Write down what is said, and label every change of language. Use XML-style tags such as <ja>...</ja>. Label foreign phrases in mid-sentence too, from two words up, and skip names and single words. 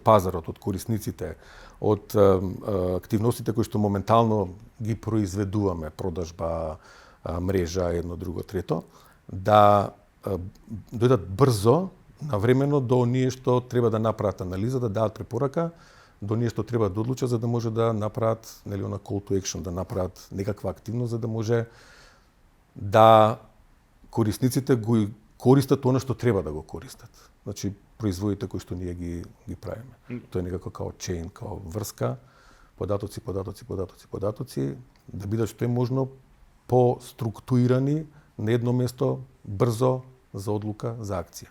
<mk>пазарот, од корисниците, од активностите кои што моментално ги произведуваме, продажба, мрежа, едно, друго, трето, да дојдат брзо, навремено до оние што треба да направат анализа, да дадат препорака, до ние што треба да одлучат за да може да направат, нели, она</mk> <en>call to action,</en> <mk>да направат некаква активност за да може да корисниците го користат она што треба да го користат. Значи, производите кои што ние ги правиме. Тоа е некако као чейн, као врска, податоци, да бидат што е можно по-структурирани на едно место, брзо, за одлука, за акција.</mk>